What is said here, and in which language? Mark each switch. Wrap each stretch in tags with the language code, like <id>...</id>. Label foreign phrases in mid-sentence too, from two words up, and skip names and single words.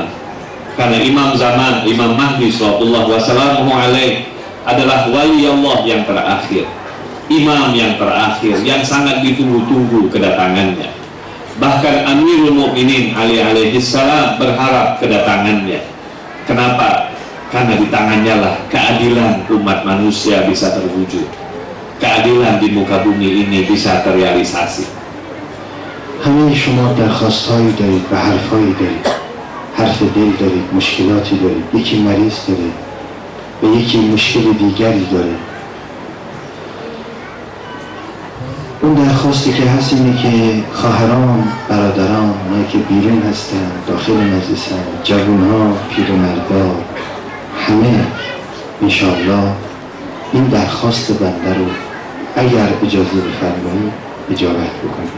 <id>Karena imam zaman, Imam Mahdi</id> <ar>صلى الله وسلم</ar> <id>adalah wali Allah yang terakhir, imam yang terakhir, yang sangat ditunggu-tunggu kedatangannya. Bahkan Amirul Mukminin Ali alaihissalam berharap kedatangannya. Kenapa? Karena di tangannya lah keadilan umat manusia bisa terwujud, keadilan di muka bumi ini bisa terrealisasi.</id> <fa>همه شما درخواستهایی دارید و حرفهایی دارید، حرف دل دارید، مشکلاتی دارید، یکی مریض داره و یکی مشکل دیگری داره. اون درخواستی که هست اینه که خواهران، برادران، اونایی که بیرون هستن، داخل مجلسن، جوانها، پیرمردا، همه انشاءالله این درخواست بنده رو اگر اجازه بفرمایید اجابت بکنید.</fa>